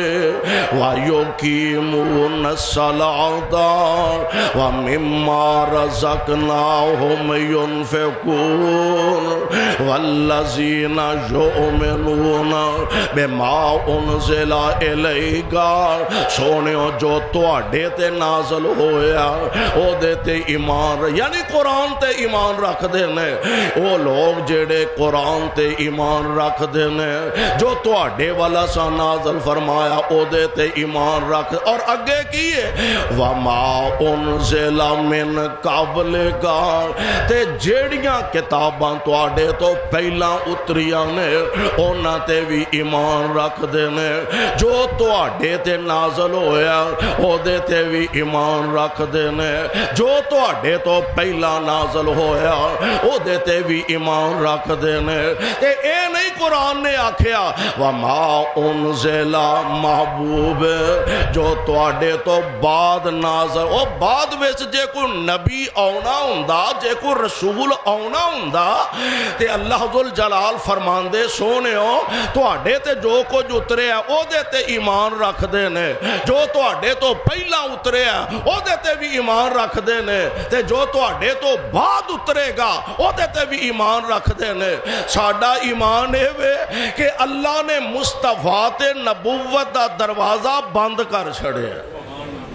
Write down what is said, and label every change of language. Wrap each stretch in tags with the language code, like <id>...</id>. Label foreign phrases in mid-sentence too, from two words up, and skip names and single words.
<ar>ویقیمون الصلاۃ ومما رزقناہم ینفقون والذین یؤمنون بما انزل الیک.</ar> <pa>سونیو جو تواڈے تے نازل ہویا او دے تے ایمان یعنی قرآن تے ایمان رکھ دے نے, او لوگ جڑے قرآن تے ایمان رکھ دے نے جو تواڈے والا سا نازل فرمایا او دے تے ایمان رکھ. اور اگے کیے</pa> <ar>وما انزل من قبلک,</ar> <pa>تے جیڑیاں کتاباں تواڈے تو پہلا اتریاں نے اونا تے بھی ایمان رکھ دے نے. جو تواڈے تے نازل ہویا او دے تے بھی ایمان رکھ دے نے. جو تواڈے تو پہلا نازل ہویا او دے تے بھی ایمان رکھ دے نے. تے اے نہیں قرآن نے آکھیا</pa> <ar>وما انزل</ar> <pa>محبوب جو تواڈے تو بعد نازل, او بعد وچ جے کوئی نبی آنا ہوندا جے کوئی رسول آنا ہوندا تے اللہ ذوالجلال فرماندے سونےو تواڈے تے جو کچھ اترے ہے او دے تے ایمان رکھ دے نے. جو تواڈے تو پہلا اترے ہے او دے تے بھی ایمان رکھ دے نے, تے جو تواڈے تو بعد اترے گا او دے تے بھی ایمان رکھ دے نے. ساڈا ایمان اے وے کہ اللہ نے مصطفیٰ تے نبوت دا دروازہ بند کر چھڑے.</pa>